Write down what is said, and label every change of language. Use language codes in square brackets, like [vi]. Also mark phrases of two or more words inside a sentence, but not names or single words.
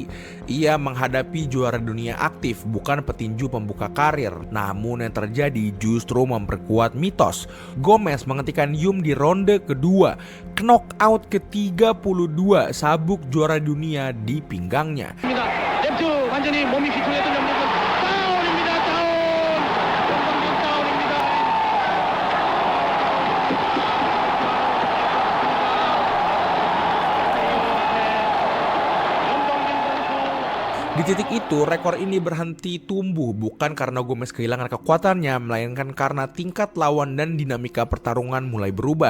[id] Ia menghadapi juara dunia aktif, bukan petinju pembuka karir. Namun yang terjadi justru memperkuat mitos. Gomez menghentikan Yum di ronde kedua. Knockout ke-32, sabuk juara dunia di pinggangnya. [ko] 완전히 몸이 휘청했던 영역은 다운입니다. 다운. 영광진 다운입니다. [id] Di titik itu, rekor ini berhenti tumbuh bukan karena Gomez kehilangan kekuatannya, melainkan karena tingkat lawan dan dinamika pertarungan mulai berubah.